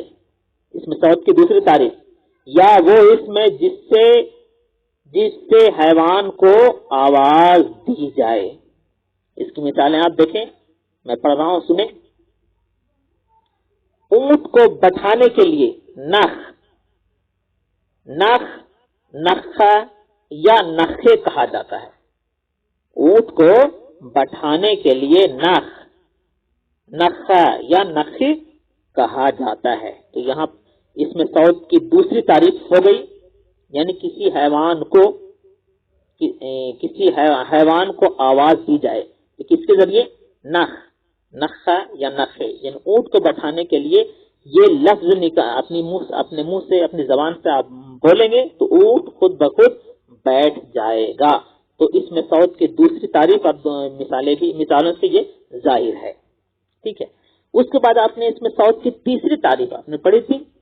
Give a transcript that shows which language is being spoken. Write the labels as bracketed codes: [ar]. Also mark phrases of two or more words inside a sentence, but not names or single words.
[ur] اس میں صوت کی دوسری تعریف یا وہ اسم جس سے حیوان کو آواز دی جائے. اس کی مثالیں آپ دیکھیں, میں پڑھ رہا ہوں, سنیں. اونٹ کو بٹھانے کے لیے نخ نخ نخا یا نخے کہا جاتا ہے. اونٹ کو بٹھانے کے لیے نخ نخا یا نخی کہا جاتا ہے. تو یہاں اس میں صوت کی دوسری تعریف ہو گئی, یعنی کسی حیوان کو آواز دی جائے تو کس کے ذریعے؟ نخ نخا یا نخے, یعنی اونٹ کو بٹھانے کے لیے یہ لفظ اپنے منہ سے اپنی زبان سے آپ بولیں گے تو اونٹ خود بخود بیٹھ جائے گا. تو اس میں صوت کی دوسری تعریف اور مثالوں سے یہ ظاہر ہے. ٹھیک ہے, اس کے بعد آپ نے اس میں صوت کی تیسری تعریف آپ نے پڑھی تھی.